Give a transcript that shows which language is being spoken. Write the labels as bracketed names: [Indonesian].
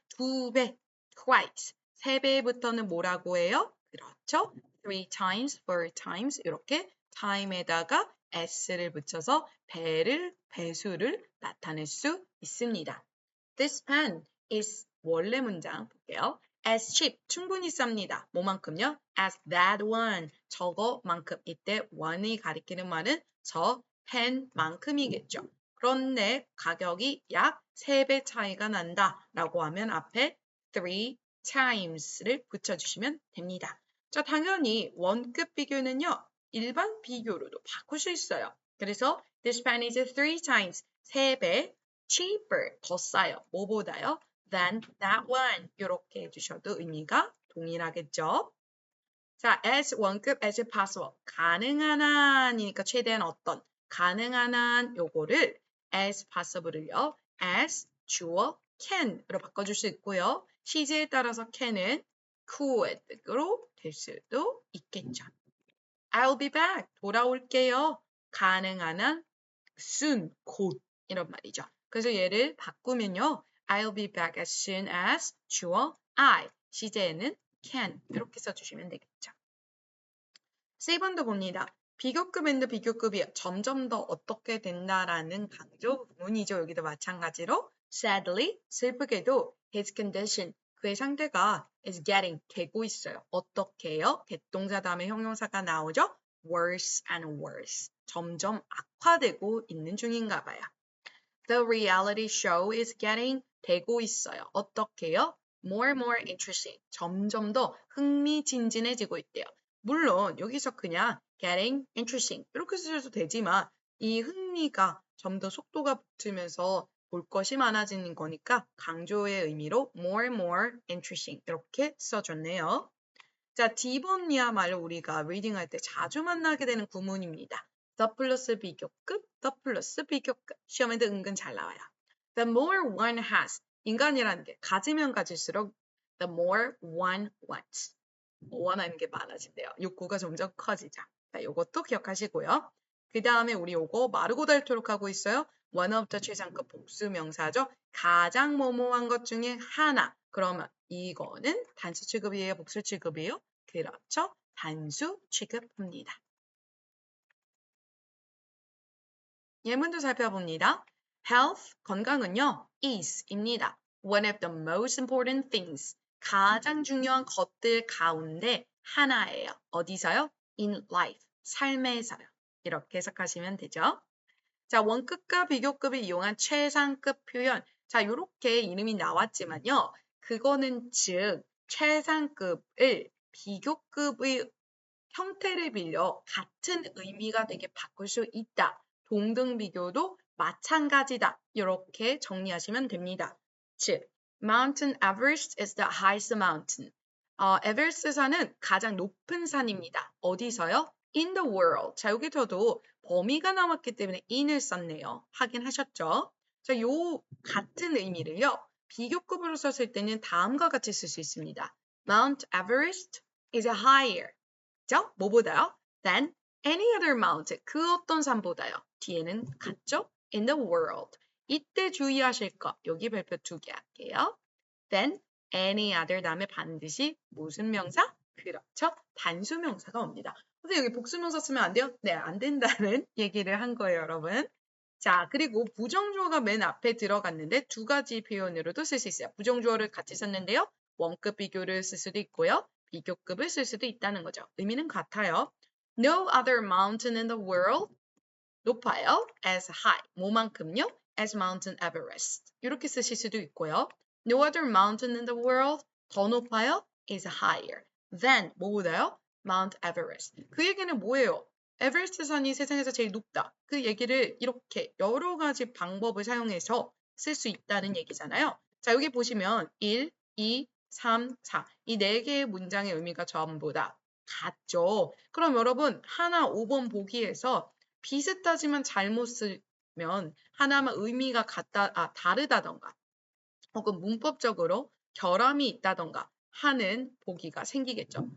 [Korean] 2배, twice. 3배부터는 뭐라고 해요? 그렇죠. [English] 3 times, 4 times [Korean] 이렇게 time에다가 s를 붙여서 배수를 나타낼 수 있습니다. [English] This pen is [Korean] 원래 문장 볼게요. [English] As cheap, [Korean] 충분히 쌉니다. 뭐만큼요? [English] As that one, [Korean] 저거만큼. 이때 one이 가리키는 말은 저 펜만큼이겠죠. 그런데 가격이 약 3배 차이가 난다 라고 하면 앞에 3 times를 붙여주시면 됩니다. 자, 당연히 원급 비교는요. 일반 비교로도 바꿀 수 있어요. [English] 그래서 this pen is 3 times, 3배 cheaper, [Korean] 더 싸요. 뭐보다요? [English] than that one. [Korean] 이렇게 해주셔도 의미가 동일하겠죠? [English] 자, as 원급, as possible. [Korean] 가능한 한이니까 최대한 어떤. 가능한 한 요거를 [English] as possible [Korean] 을요. as 주어 can으로 바꿔줄 수 있고요. 시제에 따라서 can은 could로 될 수도 있겠죠. [English] I'll be back. [Korean] 돌아올게요. 가능한 한 soon, 곧 이런 말이죠. 그래서 얘를 바꾸면요. [English] I'll be back as soon as 주어 I, 시제에는 can [Korean] 이렇게 써주시면 되겠죠. 세 번도 봅니다. 비교급 앤드 비교급이 점점 더 어떻게 된다라는 강조 부분이죠. 여기도 마찬가지로 sadly, 슬프게도 [English] his condition, [Korean] 그의 상태가 [English] is getting, [Korean] 되고 있어요. 어떻게 해요? get 동사 다음에 형용사가 나오죠. [English] worse and worse. [Korean] 점점 악화되고 있는 중인가 봐요. [English] The reality show is getting [Korean] 되고 있어요. 어떻게요? [English] More and more interesting. [Korean] 점점 더 흥미진진해지고 있대요. 물론 여기서 그냥 [English] getting interesting [Korean] 이렇게 쓰셔도 되지만 이 흥미가 좀 더 속도가 붙으면서 볼 것이 많아지는 거니까 강조의 의미로 [English] more and more interesting [Korean] 이렇게 써줬네요. 자, D번이야말로 우리가 리딩할 때 자주 만나게 되는 구문입니다. the 플러스 비교급, the 플러스 비교급. 시험에도 은근 잘 나와요. [English] The more one has. [Korean] 인간이라는 게 가지면 가질수록 [English] the more one wants. [Korean] 원하는 게 많아진대요. 욕구가 점점 커지죠. 자, 요것도 기억하시고요. 그 다음에 우리 요거 마르고 닳도록 하고 있어요. [English] one of the [Korean] 최상급 복수 명사죠. 가장 뭐뭐한 것 중에 하나. 그러면 이거는 단수 취급이에요? 복수 취급이에요? 그렇죠. 단수 취급합니다. 예문도 살펴봅니다. Health, 건강은요, is입니다. [English] One of the most important things. [Korean] 가장 중요한 것들 가운데 하나예요. 어디서요? [English] In life, [Korean] 삶에서요. 이렇게 해석하시면 되죠. 자, 원급과 비교급을 이용한 최상급 표현. 자, 요렇게 이름이 나왔지만요. 그거는 즉 최상급을 비교급의 형태를 빌려 같은 의미가 되게 바꿀 수 있다. 동등 비교도 마찬가지다. 이렇게 정리하시면 됩니다. [English] 즉, Mountain Everest is the highest mountain. [Korean] 에베레스트 산은 가장 높은 산입니다. 어디서요? [English] In the world. [Korean] 자, 여기서도 범위가 나왔기 때문에 in을 썼네요. 확인하셨죠? 자, 요 같은 의미를요. 비교급으로 썼을 때는 다음과 같이 쓸 수 있습니다. [English] Mount Everest is higher. [Korean] 그죠? 뭐보다요? [English] Than any other mountain. [Korean] 그 어떤 산보다요. 뒤에는 같죠? [English] In the world. [Korean] 이때 주의하실 거. 여기 별표 2개 할게요. [English] Than any other [Korean] 다음에 반드시 무슨 명사? 그렇죠. 단수 명사가 옵니다. 선생님 여기 복수 명사 쓰면 안 돼요? 네, 안 된다는 얘기를 한 거예요, 여러분. 자, 그리고 부정주어가 맨 앞에 들어갔는데 두 가지 표현으로도 쓸 수 있어요. 부정주어를 같이 썼는데요. 원급 비교를 쓸 수도 있고요. 비교급을 쓸 수도 있다는 거죠. 의미는 같아요. [English] No other mountain in the world [Korean] 높아요. [English] as high. [Korean] 뭐만큼요? [English] as Mountain Everest. [Korean] 이렇게 쓰실 수도 있고요. [English] No other mountain in the world [Korean] 더 높아요. [English] is higher than [Korean] 뭐보다요? [English] Mount Everest. [Korean] 그 얘기는 뭐예요? 에베레스트 산이 세상에서 제일 높다. 그 얘기를 이렇게 여러 가지 방법을 사용해서 쓸 수 있다는 얘기잖아요. 자, 여기 보시면 1, 2, 3, 4. 이 네 개의 문장의 의미가 전부 다 같죠. 그럼 여러분 하나 5번 보기에서 비슷하지만 잘못 쓰면 하나만 의미가 다르다던가 혹은 문법적으로 결함이 있다던가 하는 보기가 생기겠죠.